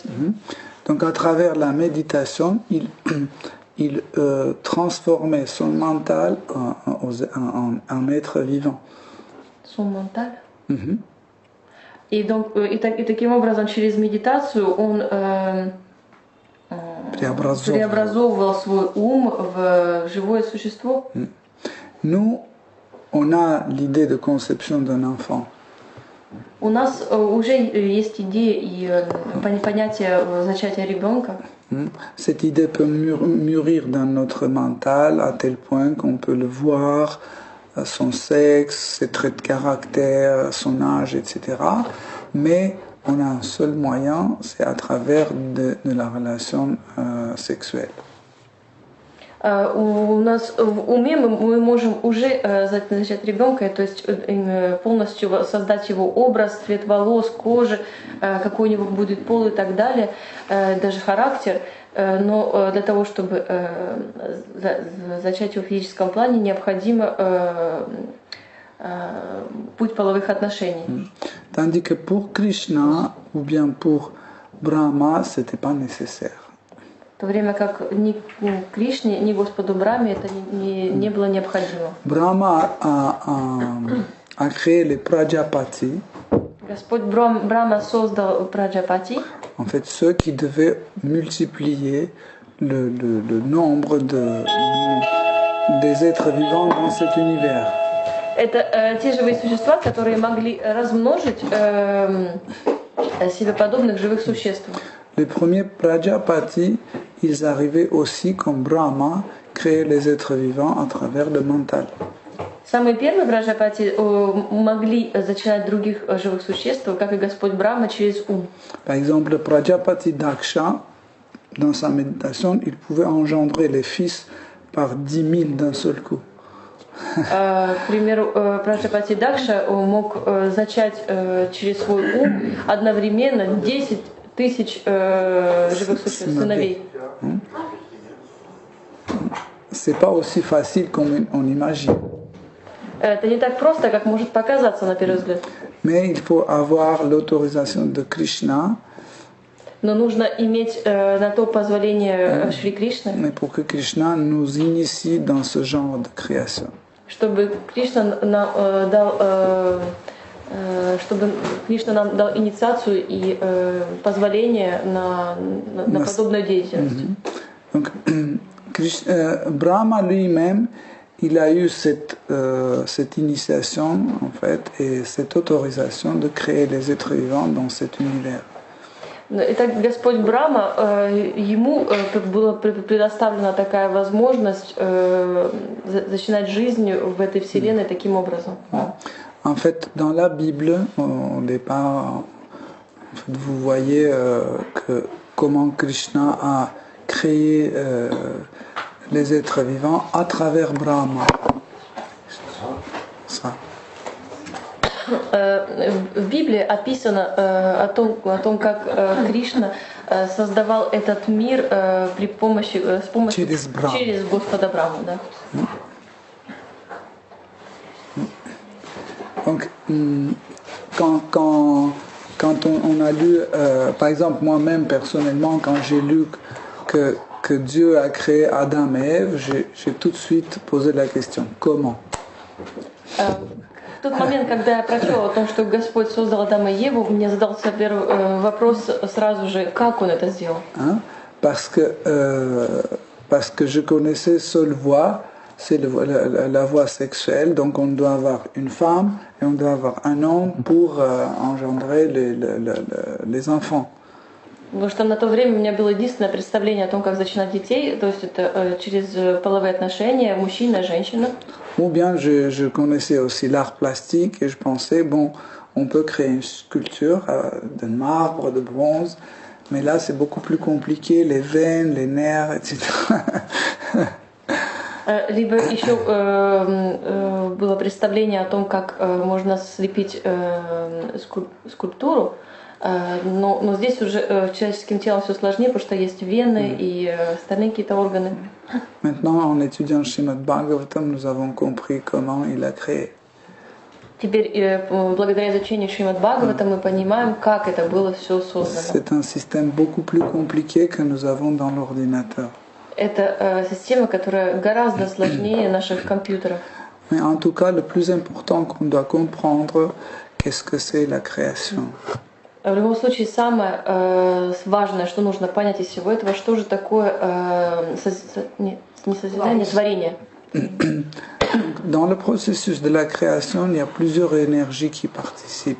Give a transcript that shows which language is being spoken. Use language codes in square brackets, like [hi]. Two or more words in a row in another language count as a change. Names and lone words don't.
[fr] Donc à travers la méditation, il transformait son mental en être vivant. Son mental. [ru] И таким образом через медитацию он преобразовывал свой ум в живое существо. [fr] Nous, on a l'idée de conception d'un enfant. [ru] У нас уже есть идея и понятие зачатия ребенка. [fr] Cette idée peut mûrir dans notre mental à tel point qu'on peut le voir, son sexe, ses traits de caractère, son âge, etc. Mais on a un seul moyen, c'est à travers de la relation sexuelle. [ru] У нас в уме мы можем уже зачать ребенка, то есть полностью создать его образ, цвет волос, кожи, какой у него будет пол и так далее, даже характер. Но для того, чтобы зачать его в физическом плане, необходимо путь половых отношений. [fr] Tandis que pour Krishna ou bien pour Brahma, c'était pas nécessaire. [ru] В то время как ни Кришне, ни Господу Брахме это не было необходимо. [fr] Brahma a créé les Prajapati. [ru] Господь Брахма создал Праджапати. [fr] En fait, ceux qui devaient multiplier le nombre des êtres vivants dans cet univers. [ru] Это те живые существа, которые могли размножить себе подобных живых существ. [fr] Les premiers Prajapati, ils arrivaient aussi comme Brahma, créer les êtres vivants à travers le mental. [ru] Самые первые Праджапати могли зачинать других живых существ, как и Господь Брахма, через ум. [fr] Par exemple, le Prajapati Daksha, dans sa méditation, il pouvait engendrer les fils par 10 000 d'un seul coup. [ru] К примеру, Праджапати Дакша мог зачать через свой ум одновременно 10 тысяч живых существ, сыновей. [fr] C'est pas aussi facile comme on imagine. [ru] Это не так просто, как может показаться на первый взгляд. [fr] Mais il faut avoir l'autorisation de Krishna. [ru] Но нужно иметь на то позволение Шри Кришны. [fr] Mais pour que Krishna nous initie dans ce genre de création. [ru] Чтобы Кришна нам дал инициацию и позволение на подобную деятельность. [fr] Donc, Brahma lui-même, il a eu cette initiation, en fait, et cette autorisation de créer les êtres vivants dans cet univers. [ru] Итак, Господь Брахма, ему была предоставлена такая возможность начинать жизнь в этой вселенной таким образом. [fr] En fait, dans la Bible, au départ, en fait, vous voyez comment Krishna a créé les êtres vivants à travers Brahma. Ça. [ru] В Библии описано о том, как Кришна создавал этот мир с помощью через Господа Брахму. Да? [fr] Donc, quand on a lu, par exemple, moi-même personnellement, quand j'ai lu que Dieu a créé Adam et Ève, j'ai tout de suite posé la question, comment? [ru] В тот момент, когда я прочел о том, что Господь создал Адама и Еву, мне задался первый вопрос сразу же, как Он это сделал? [fr] Parce que je connaissais seule voie, c'est la voie sexuelle, donc on doit avoir une femme et on doit avoir un homme pour engendrer les enfants. [ru] Потому что на то время у меня было единственное представление о том, как зачинать детей, то есть это через половые отношения, мужчина, женщина. [fr] Ou bien je connaissais aussi l'art plastique et je pensais, bon, on peut créer une sculpture de marbre, de bronze, mais là c'est beaucoup plus compliqué, les veines, les nerfs, etc. [ru] Либо еще было представление о том, как можно слепить скульптуру, но здесь уже человеческим телом все сложнее, потому что есть вены и остальные какие-то органы. [fr] Maintenant, en étudiant Srimad Bhagavatam, nous avons compris comment il a créé. [ru] Теперь, благодаря изучению Шримад Бхагавата, мы понимаем, как это было все создано. [fr] C'est un système beaucoup plus compliqué que nous avons dans l'ordinateur. [ru] Это система, которая гораздо сложнее наших компьютеров. [fr] Mais en tout cas, le plus important qu'on doit comprendre, qu'est-ce que c'est la création. [ru] В любом случае, самое важное, что нужно понять из всего этого, что же такое не созидание, творение. [fr] Dans le processus de la création, il y a plusieurs énergies qui participent.